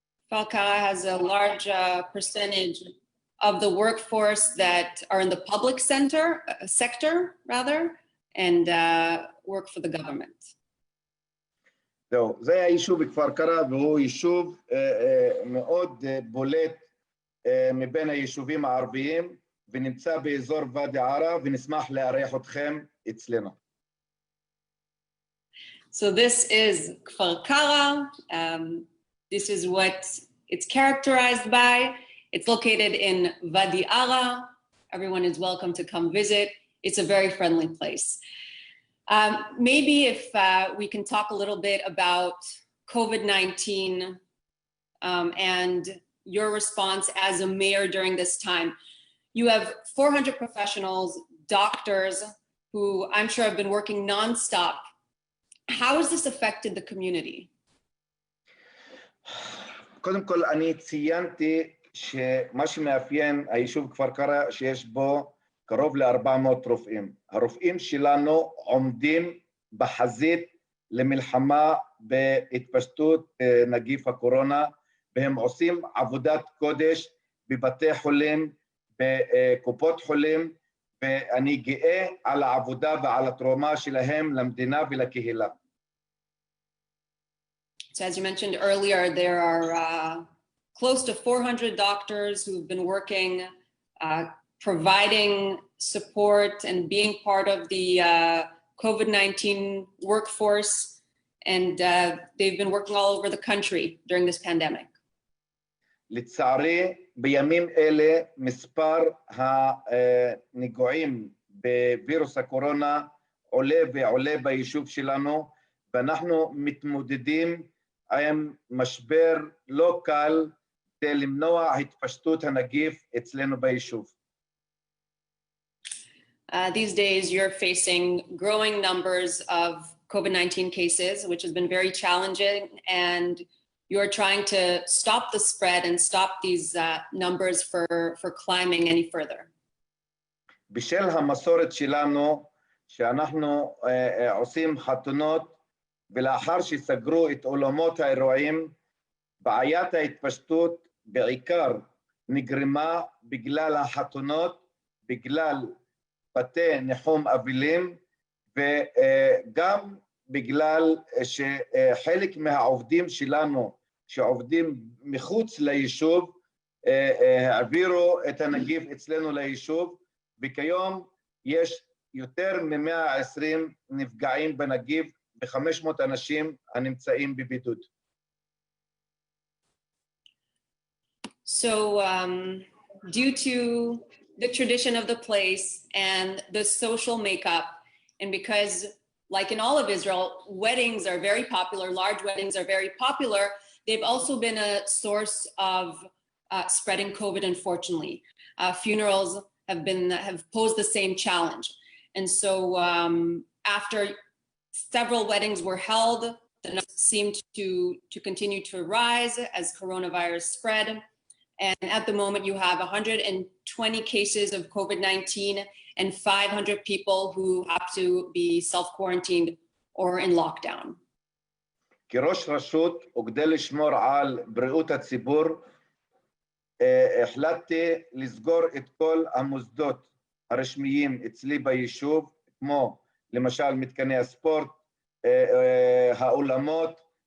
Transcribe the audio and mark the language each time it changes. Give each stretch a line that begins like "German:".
English: Kfar Kara has a large percentage of the workforce that are in the public sector, and work for the government.
Hebrew: זהו, זה היישוב בכפר קרע, והוא יישוב מאוד בולט מבין היישובים הערביים, ונמצא באזור ואדי ערה, ונשמח לארח אתכם אצלנו.
English: So this is Kfar Kara. This is what it's characterized by. It's located in Wadi Ara. Everyone is welcome to come visit. It's a very friendly place. Maybe if we can talk a little bit about COVID-19 and your response as a mayor during this time. You have 400 professionals, doctors, who I'm sure have been working nonstop. How has this affected the community?
Hebrew: קודם כל, אני ציינתי שמה שמאפיין היישוב כפר קרע שיש בו קרוב ל-400 רופאים. הרופאים שלנו עומדים בחזית למלחמה בהתפשטות נגיף הקורונה, והם עושים עבודת קודש בבתי חולים, בקופות חולים, ואני גאה על העבודה ועל התרומה שלהם למדינה ולקהילה.
English: So as you mentioned earlier, there are close to 400 doctors who've been working, providing support and being part of the COVID-19 workforce, and they've been working all over the country during this pandemic.
Hebrew: לצערי, בימים אלה מספר הנגועים בווירוס הקורונה עולה ועולה ביישוב שלנו, ואנחנו מתמודדים עם משבר לא קל כדי למנוע התפשטות הנגיף אצלנו ביישוב.
English: These days, you're facing growing numbers of COVID-19 cases, which has been very challenging, and you're trying to stop the spread and stop these numbers for climbing any further.
Hebrew: בשל המסורת שלנו, שאנחנו עושים חתונות, ולאחר שסגרו את אולמות האירועים, בעיית ההתפשטות בעיקר נגרמה בגלל החתונות, בגלל בתי ניחום אבלים, וגם בגלל שחלק מהעובדים שלנו שעובדים מחוץ ליישוב העבירו את הנגיף אצלנו ליישוב, וכיום יש יותר מ-120 נפגעים בנגיף ו-500 אנשים הנמצאים בבידוד.
English: So due to the tradition of the place and the social makeup, and because like in all of Israel, weddings are very popular, large weddings are very popular, they've also been a source of spreading COVID, unfortunately. Funerals have posed the same challenge. And so after several weddings were held, the numbers seemed to continue to rise as coronavirus spread. And at the moment, you have 120 cases of COVID-19 and 500 people who have to be self-quarantined or in lockdown.
Hebrew: כראש רשות וכדי לשמור על בריאות הציבור, החלטתי לסגור את כל המוסדות הרשמיים אצלי ביישוב, כמו למשל מתקני הספורט, האולמות,